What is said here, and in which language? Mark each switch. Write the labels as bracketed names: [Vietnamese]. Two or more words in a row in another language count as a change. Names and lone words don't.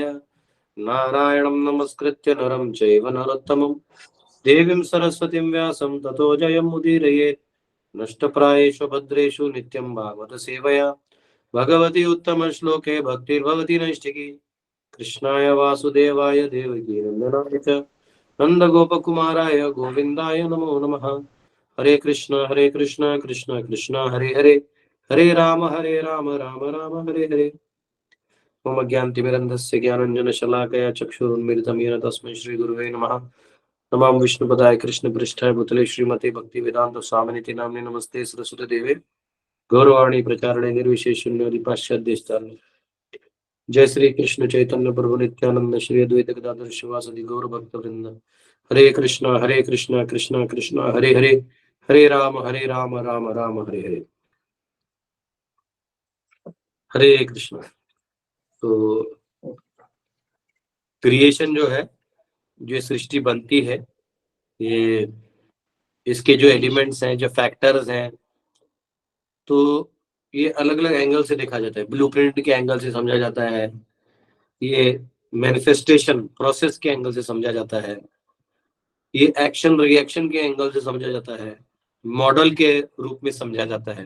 [Sanskrit] नारायणं नमस्कृत्य नरं चैव नरोत्तमं देवीं सरस्वतीं व्यासं ततो जयमुदीरयेत्। नष्टप्रायेषु भद्रेषु नित्यं भागवत सेवया भगवती उत्तमश्लोके भक्तिर्भवति नैष्ठिकी। कृष्णाय वासुदेवाय देवकी नन्दनाय च नन्दगोपकुमाराय गोविन्दाय नमो नमः। हरे कृष्ण कृष्ण कृष्ण हरे हरे, हरे राम राम राम हरे हरे। मम ज्ञानतिमिरन्धस्य ज्ञानञ्जनशलाकया चक्षुरुन्मीलितं येन तस्मै श्रीगुरुवे नमः। नमामि विष्णुपदाय कृष्णपृष्ठाय भूतले श्रीमते भक्तिवेदान्त स्वामिनिति नाम्ने। नमस्ते सरस्वती देवे गौरवाणी प्रचारणे निर्विशेषशून्यवादी पाश्चात्यदेशतारिणे। जय श्री कृष्ण चैतन्य प्रभु नित्यानंद श्री अद्वैत गदाधर शिवासदि गौर भक्त वृंद। हरे कृष्ण कृष्ण कृष्ण हरे हरे, हरे राम राम राम हरे हरे। हरे कृष्ण। [Hindi] तो क्रिएशन जो है, जो सृष्टि बनती है, ये इसके जो एलिमेंट्स हैं, जो फैक्टर्स हैं, तो ये अलग अलग एंगल से देखा जाता है। ब्लूप्रिंट के एंगल से समझा जाता है, ये [English] manifestation process [Hindi] के एंगल से समझा जाता है, ये [English] action reaction [Hindi] के एंगल से समझा जाता है, मॉडल के रूप में समझा जाता है।